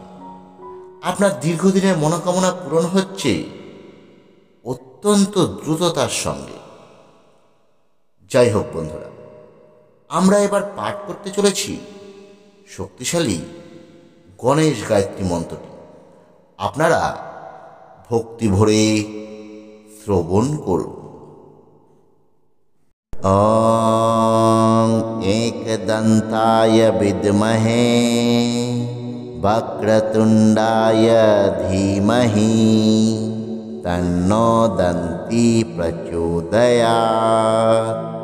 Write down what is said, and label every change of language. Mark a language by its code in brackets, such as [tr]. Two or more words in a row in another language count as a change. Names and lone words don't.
[bn] আপনার দীর্ঘদিনের মনোকামনা পূরণ হচ্ছে অত্যন্ত দ্রুততার সঙ্গে। যাই হোক বন্ধুরা, আমরা এবার পাঠ করতে চলেছি শক্তিশালী গণেশ গায়ত্রী মন্ত্রটি। আপনারা ভক্তি ভরে শ্রবণ করুন। [sa] ॐ एकदन्ताय विद्महे वक्रतुण्डाय धीमहि तन्नो दन्ती प्रचोदयात्।